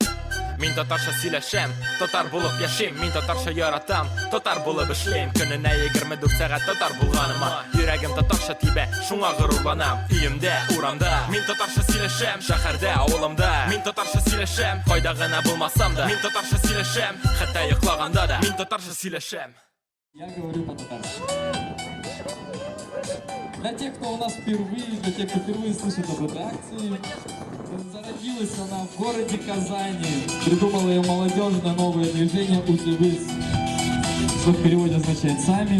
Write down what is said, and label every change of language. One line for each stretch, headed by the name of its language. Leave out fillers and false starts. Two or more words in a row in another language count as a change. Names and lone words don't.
Tatar: Мин татарча сөйләшәм, татар булып яшим. Мин татарча яратам, татар булып эшлим. Көненә 24 сәгать татар булганыма йөрәгем татарча тибә, шуңа горурланам. Өемдә, урамда, мин татарча сөйләшәм. Шәһәрдә, авылымда, мин татарча сөйләшәм. Кайда гына булмасам да, мин татарча сөйләшәм. Хәтта йоклаганда да, мин татарча сөйләшәм.
Russian: Я говорю по-татарски. Для тех, кто у нас впервые, для тех, кто впервые слышит об этой акции, зародилась она в городе Казани. Придумала ее молодежное новое движение «Узевыс», что в переводе означает «сами».